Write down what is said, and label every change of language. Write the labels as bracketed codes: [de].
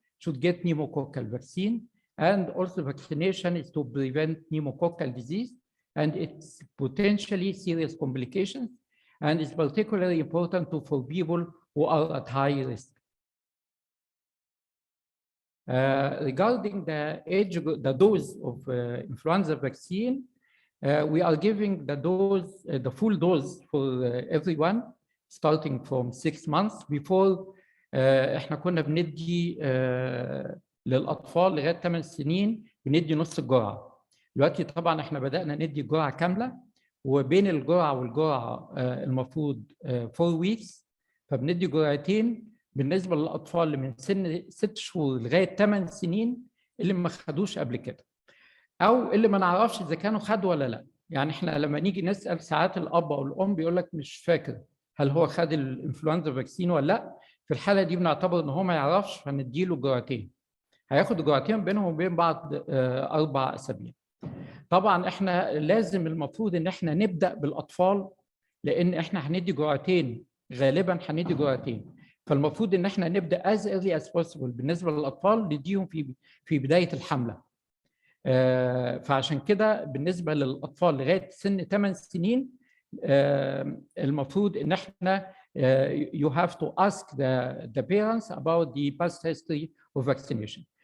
[en] should get pneumococcal vaccine. And also vaccination is to prevent pneumococcal disease and its potentially serious complications, and is particularly important for people who are at high risk. Regarding the dose of influenza vaccine, we are giving the full dose for everyone starting from 6 months. [ar] Before احنا كنا بندي للاطفال لغايه 8 سنين بندي نص الجرعه. دلوقتي طبعا احنا بدانا ندي جرعه كامله، وبين الجرعه والجرعه المفروض 4 ويكس، فبندي جرعتين بالنسبه للاطفال اللي من سن 6 شهور لغايه 8 سنين اللي ما خدوش قبل كده، او اللي ما نعرفش اذا كانوا خدوا ولا لا. يعني احنا لما نيجي نسال ساعات الاب او الام بيقول لك مش فاكر هل هو خد الانفلونزا فاكسين ولا لا. في الحاله دي بنعتبر ان هو ما يعرفش، فنديله جرعتين. هياخد جرعتين بينهم وبين بعض 4 أسابيع. طبعا احنا لازم المفروض ان احنا نبدا بالاطفال، لان احنا هندي جرعتين، غالبا هندي جرعتين، فالمفروض ان احنا نبدا as early as possible بالنسبه للاطفال، نديهم في بدايه الحمله. فعشان كده بالنسبه للاطفال لغايه سن 8 سنين المفروض ان احنا you have to ask the parents about the past history of vaccination.